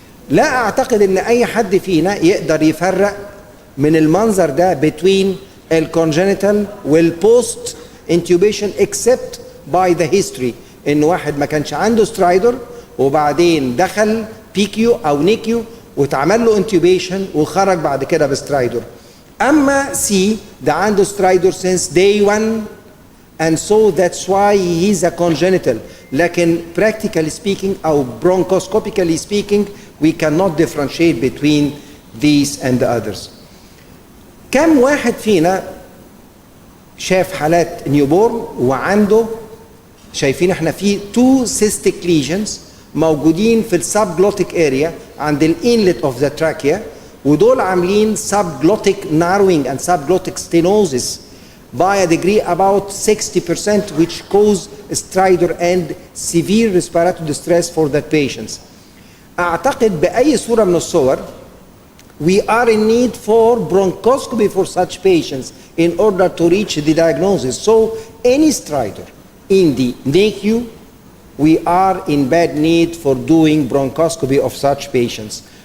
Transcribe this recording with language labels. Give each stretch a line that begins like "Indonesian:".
Arabic: لا اعتقد ان اي حد فينا يقدر يفرق من المنظر ده between الكونجنتال والبوست انتوبيشن
English: except by the history،
Arabic: ان واحد ما كانش عنده سترايدر وبعدين دخل بيكيو او نيكيو واتعمل له انتوبيشن وخرج بعد كده بسترايدر. اما سي ده عنده سترايدر
English: since day one and so that's why he is a congenital. لكن practically speaking او bronchoscopically speaking we cannot differentiate between these and the others.
Arabic: كم واحد فينا شاف حالات نيوبورن وعنده شايفين احنا في 2 cystic lesions موجودين في السبجلوتيك اريا عند الانلت اوف ذا تراكيا، ودول عاملين
English: subglottic narrowing and subglottic stenosis by a degree about 60% which cause stridor and severe respiratory distress for the patients.
Arabic: اعتقد باي صوره من الصور
English: we are in need for bronchoscopy for such patients in order to reach the diagnosis. So any stridor in the NICU, we are in bad need for doing bronchoscopy of such patients.